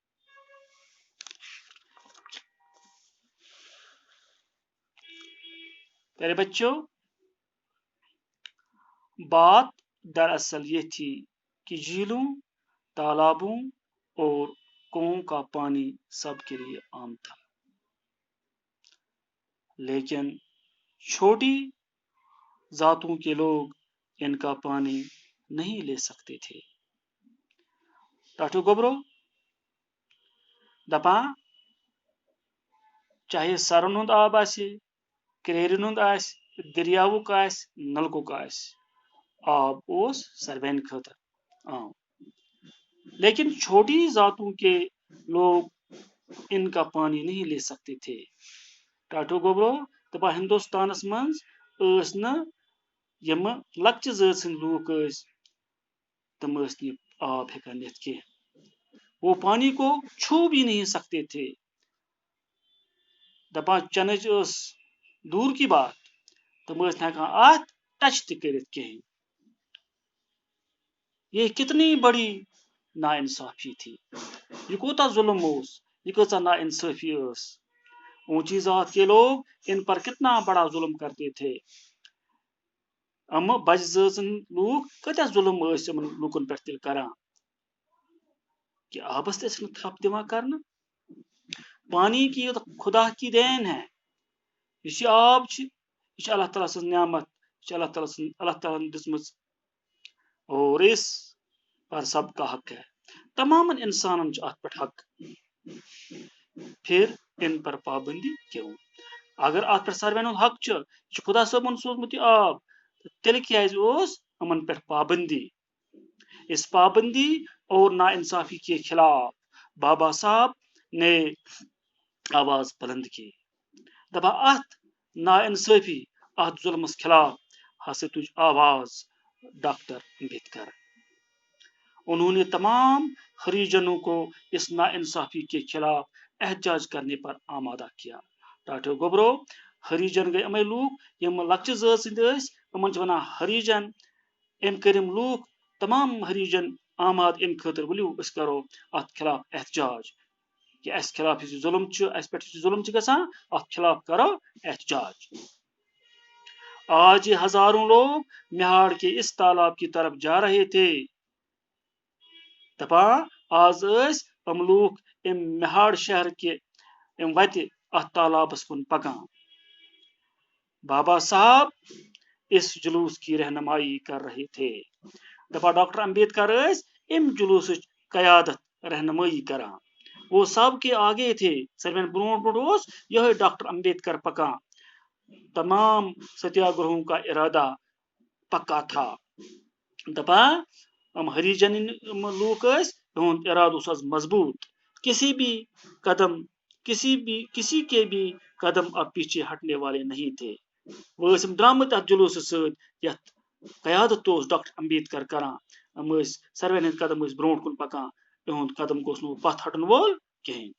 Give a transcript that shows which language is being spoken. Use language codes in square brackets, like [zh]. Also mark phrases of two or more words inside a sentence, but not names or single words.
[ur] پیارے بچوں، بات دراصل یہ تھی کہ جھیلوں، تالابوں اور کنوؤں کا پانی سب کے لیے عام تھا، لیکن چھوٹی ذاتوں کے لوگ ان کا پانی نہیں لے سکتے تھے۔ [ks] ٹاٹو گوبرو دپان چاہے سرن ہند آب آسہِ، کریرن ہند آسہِ، دریاوُک آسہِ، نلکُک آسہِ، آب اوس سروین خٲطرٕ عام، [ur] لیکن چھوٹی ذاتوں کے لوگ ان کا پانی نہیں لے سکتے تھے۔ [ks] ٹاٹو گوبرو دپان ہندوستانس منٛز ٲسۍ نہٕ یِم لۄکچہِ ذٲژ ہٕنٛدۍ لوٗکھ ٲسۍ تِم ٲسۍ نہٕ یہِ آب ہٮ۪کان نِتھ کینٛہہ، [ur] وہ پانی کو چھو بھی نہیں سکتے تھے۔ [ks] دپان چنٕچ ٲس [ur] دوٗر کی بات، [ks] تِم ٲسۍ نہٕ ہٮ۪کان اتھ ٹچ تہِ کٔرِتھ کِہیٖنۍ۔ [ur] یہ کتنی بڑی ناانصافی تھی، [ks] یہ کوتاہ ظلم اوس، یہ کۭژاہ ناانصافی ٲس۔ [ur] اونچی ذات کے لوگ ان پر کتنا بڑا ظلم کرتے تھے۔ [ks] بجہِ ذٲژن لوٗکھ کۭتیاہ ظلم ٲسۍ یِمن لوٗکن پٮ۪ٹھ تیٚلہِ کران کہ آبس تہِ ٲسِکھ نہٕ تھپھ دِوان کرنہٕ۔ [ur] پانی کی خدا کی دین ہے، [ks] یُس یہِ آب چھِ یہِ چھِ اللہ تعالیٰ سٕنٛز نعمت، یہِ چھِ اللہ تعالیٰ ہن دِژمٕژ، [ur] اور اس پر سب کا حق ہے، [ks] تمامن انسانن چھُ اتھ پٮ۪ٹھ حق۔ [ur] پھر ان پر پابندی کیوں؟ [ks] اگر اتھ پٮ۪ٹھ ساروین ہُنٛد حق چھُ، یہِ چھُ خدا صٲبن سوٗزمُت یہِ آب، تیٚلہِ کیازِ اوس یِمن پٮ۪ٹھ پابندی؟ [ur] اس پابندی اور ناانصافی کے خلاف بابا صاحب نے آواز بلند کی۔ [ks] دپا ات ناانصافی، ات ظلمس خلاف ہسا تُج آواز ڈاکٹر امبیڈکر۔ [ur] انہوں نے تمام ہریجنوں کو اس ناانصافی کے خلاف احتجاج کرنے پر آمادہ کیا۔ [ks] ٹاٹو گوبرو ہریجن گئی امے لوٗکھ یِم لۄکچہِ ذٲژ ہٕنٛدۍ ٲسۍ، یِمن چھِ ونان ہریجن۔ أمۍ کٔرۍ یِم لوٗکھ تمام ہریجن آماد امہِ خٲطرٕ، ؤلِو أسۍ کرو اتھ خلاف احتجاج، کہ اسہِ خلاف یُس یہِ ظلم چھُ، اسہِ پٮ۪ٹھ یُس یہِ ظلم چھُ گژھان، اتھ خلاف کرو احتجاج۔ [ur] آج یہ ہزاروں لوگ مہاڑ کے اس تالاب کی طرف جا رہے تھے۔ [ks] دپان آز ٲسۍ یِم لوٗکھ امہِ مہاڑ شہر کہِ امہِ وتہِ اتھ تالابس کُن پکان۔ [ur] بابا صاحب اس جلوس کی رہنمائی کر رہے تھے۔ [ks] دپان ڈاکٹر امبیڈکر ٲسۍ امہِ جلوسٕچ قیادت رہنمائی کران۔ [ur] وہ سب کے آگے تھے، [ks] ساروین برونٛٹھ برونٛٹھ اوس یِہوے ڈاکٹر امبیڈکر پکان۔ [ur] تمام ستیا گرہوں کا ارادہ پکا تھا۔ دپان ہم ہریجن لوگ ٲسۍ، [ks] یِہُنٛد ارادٕ اوس آز مضبوط، [ur] کسی کے بھی قدم اب پیچھے ہٹنے والے نہیں تھے۔ [ks] وہ ٲسۍ یِم درٛامٕتۍ اتھ جلوسہٕ سۭتۍ یتھ قیادت اوس ڈاکٹر امبیڈکر کران۔ یِم ٲسۍ ساروین ہٕنٛدۍ قدم ٲسۍ برونٛٹھ کُن پکان، یِہُنٛد قدم گوٚژھ نہٕ پتھ ہٹن وول کِہیٖنۍ۔